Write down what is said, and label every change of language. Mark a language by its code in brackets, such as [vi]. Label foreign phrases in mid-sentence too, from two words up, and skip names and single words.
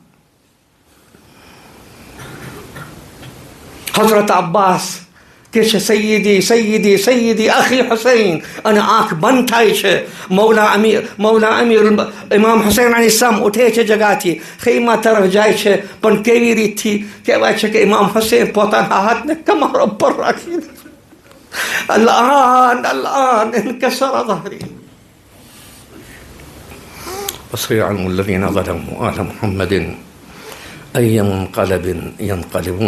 [gu] હઝરત અબ્બાસ કે છે સૈયદી સૈયદી સૈયદી આખી હુસૈન, અને આંખ બંધ થાય છે. મૌલા અમીર ઇમામ હુસૈન અલૈહિસ્સલામ ઉઠે છે જગાથી, ખૈમા તરફ જાય છે. પણ કેવી રીતથી કહેવાય છે કે ઇમામ હુસૈન પોતાના હાથને કમર ઉપર રાખી [ar] الآن انكسر ظهري. وسيعلم الذين ظلموا آل محمد أي منقلب ينقلبون.